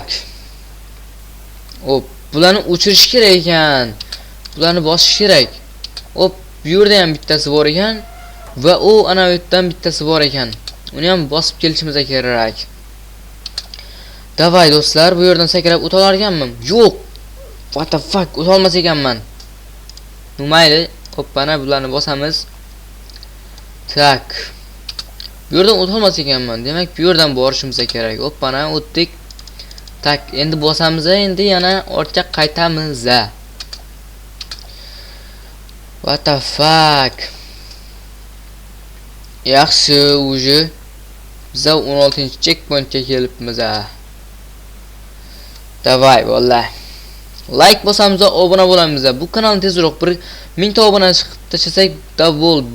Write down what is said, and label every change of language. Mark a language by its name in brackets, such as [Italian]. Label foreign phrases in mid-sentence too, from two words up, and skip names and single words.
[Uzbek] Hop, bularni o'chirish kerak ekan. Bularni bosish kerak. Hop, bu yerda ham bittasi bor ekan va u ana bu yerdan bittasi bor ekan. Uni ham bosib kelishimiz kerak. Davay do'stlar, bu yerdan sakrab o'ta olar ekanman. Yo'q. [English] What the fuck, [Uzbek] o'ta olmas ekanman. Mayli, hop, mana bularni bosamiz. Tak. Bu yerdan o'ta olmas ekanman. Demak, bu yerdan borishimiz kerak. Hop, mana o'tdik. Tak, endi bosamiz, endi yana ortga qaytamiz. [English] What the fuck? [Uzbek] Yaxshi, уже biza 16-checkpointga kelibmiz. Davay, vallahi. Like bosamiz, obuna bo'lamiz. Bu kanalni tezroq 1000 ta obuna tashlasak bo'ldi.